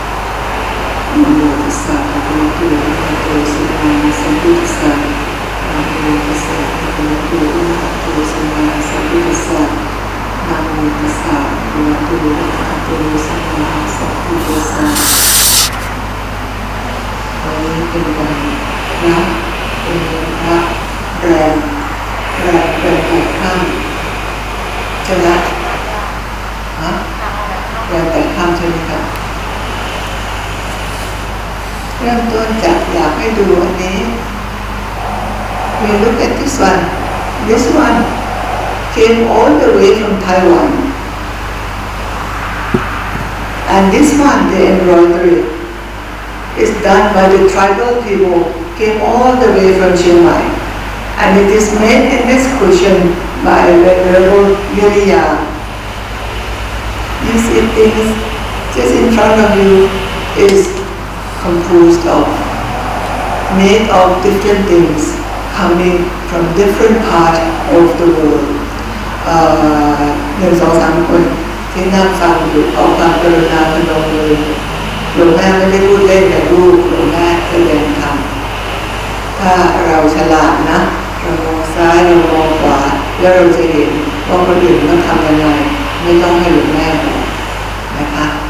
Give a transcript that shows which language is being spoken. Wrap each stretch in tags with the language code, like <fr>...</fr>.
<pi>Bhakkhuni Bhakkhuni Sumana Sambuddhassa Namo Tassa Bhagavato Arahato Sama Sambuddhassa Namo Tassa Bhagavato Arahato Sama Sambuddhassa</pi> <th>วันนี้เป็นวันพระเป็นพระแรม8 ค่ำใช่ไหมแรม8 ค่ำใช่ไหมครับ เริ่มต้นจากอยากให้ดูอันนี้</th> <en>We look at this one. This one came all the way from Taiwan. And this one, the embroidery, is done by the tribal people, came all the way from Chiang Mai. And it is made in this cushion by Venerable Yuriya. You see things just in front of you is composed of, made of different things coming from different parts of the world.</en> <th>1, 2, 3 คนที่นั่งฟังอยู่ขอความกรุณาพนมมือหลวงแม่ไม่ได้พูดเล่นแต่ลูกหลวงแม่แสดงธรรมถ้าเราฉลาดนะเรามองซ้ายเรามองขวาแล้วเราจะเห็นว่าคนอื่นเขาทำยังไงไม่ต้องให้หลวงแม่บอกนะคะ</th>